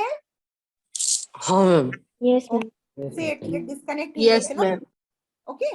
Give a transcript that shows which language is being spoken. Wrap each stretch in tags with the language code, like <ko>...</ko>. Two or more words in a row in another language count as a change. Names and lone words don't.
<hi>हाँ मैम</hi> <en>Yes, ma'am. से एट डिस्कनेक्ट Yes, ma'am. ओके</en>